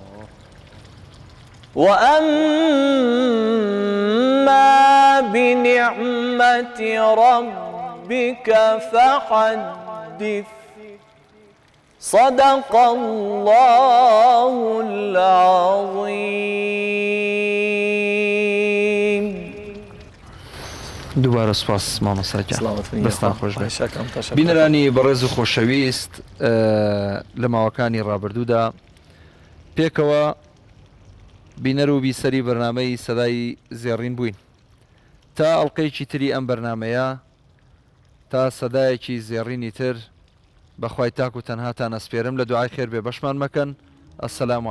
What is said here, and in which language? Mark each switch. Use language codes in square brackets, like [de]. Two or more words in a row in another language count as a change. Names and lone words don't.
[ar] وأما بنعمة ربك فحدث. صدق الله العظيم. [ckb] دوباره سپاس مامۆستا گیان. دەستان خۆش بێت. بینەرانی بەڕێز و خۆشەویست، لە ماوەکانی ڕابردوودا پێکەوە بینەر و بیسەری بەرنامەی سەدای زێڕین بووین. تا ئەڵلقەیەکی تری ئەم بەرنمەیە، تا سەدایەکی زێڕینی تر، بەخوای تاک و تەنهاتان ئەسپێرم لە دوعای خێر بێ بەشمان مەکەن.